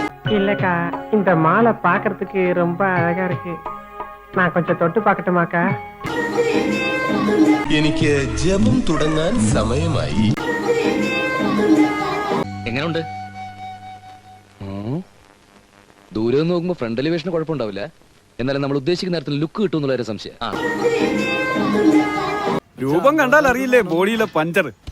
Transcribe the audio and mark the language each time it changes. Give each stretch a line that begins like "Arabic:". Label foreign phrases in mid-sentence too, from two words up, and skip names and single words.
Tamil: இல்லக்கா, இந்த மாலை பாக்குறதுக்கு ரொம்ப அழகா இருக்கு. நான் கொஞ்சம் தொட்டு பார்க்கட்டுமாக்கா?
Malayalam: എനിക്ക് ജപം തുടങ്ങാൻ സമയമായി. എങ്ങനെയുണ്ട്? ദൂരെ നിന്ന് നോക്കുമ്പോ
English: front elevation
Malayalam: കുഴപ്പമുണ്ടാവില്ല. എന്നാലും നമ്മൾ ഉദ്ദേശിക്കുന്ന നേരത്തിൽ ലുക്ക് കിട്ടും എന്നുള്ള സംശയം. രൂപം കണ്ടാൽ അറിയില്ലേ ബോഡിയിലെ പഞ്ചർ.